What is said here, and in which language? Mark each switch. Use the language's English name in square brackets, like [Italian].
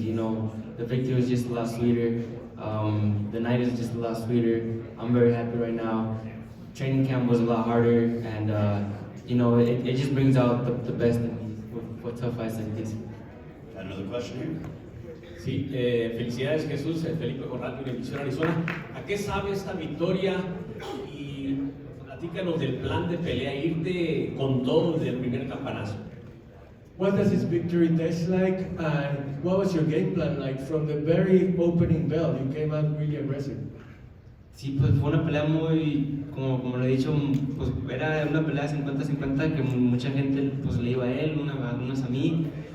[English] The victory is just a lot sweeter. The night is just a lot sweeter. I'm very happy right now. Training camp was a lot harder, and it just brings out the best in me with tough fights like this. Got another question here? [Spanish] Sí, felicidades Jesús, Felipe Corral, Univisión Arizona. ¿A qué sabe esta victoria? Y platícanos del plan de pelea, irte con todo desde el primer campanazo. [English] What does this victory taste like, and what was your game plan like from the very opening bell? You came out really aggressive. [Spanish] Sí, pues fue una pelea muy, como lo he dicho, pues era una pelea 50-50 que mucha gente pues le iba a él, unas a mí.